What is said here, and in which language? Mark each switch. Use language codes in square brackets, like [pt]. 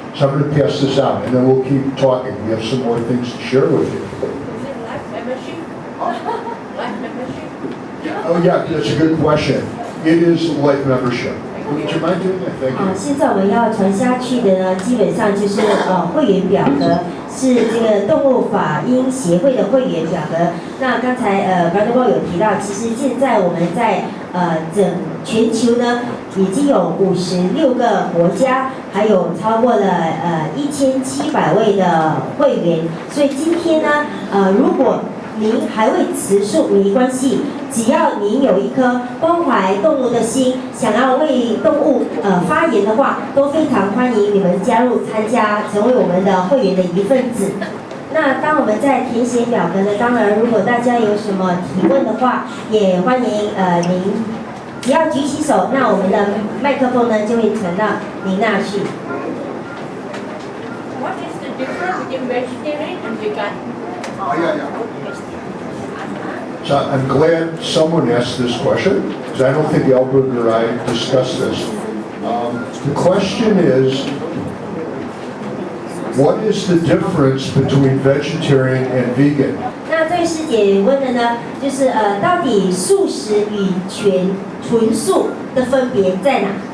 [en] So I'm going to pass this out, and then we'll keep talking. We have some more things to share with you. Is it life membership? Life membership? Oh yeah, that's a good question. It is life membership. Would you mind doing that? Thank you. [zh] 现在我们要传下去的呢，基本上就是会员表格，是这个动物法音协会的会员表格。那刚才Brother Bob 有提到，其实现在我们在整全球呢，已经有56个国家，还有超过了1700位的会员。所以今天呢，如果您还未持数没关系，只要您有一颗关怀动物的心，想要为动物发言的话，都非常欢迎你们加入参加，成为我们的会员的一份子。那当当我们在填写表格呢，当然如果大家有什么提问的话，也欢迎您只要举起手，那我们的麦克风呢就会传到您那去。 [en] What is the difference between vegetarian and vegan? So I'm glad someone asked this question, because I don't think Albert or I discussed this. The question is, what is the difference between vegetarian and vegan? [zh] 那这位师姐问的呢，就是到底素食与纯素的分别在哪？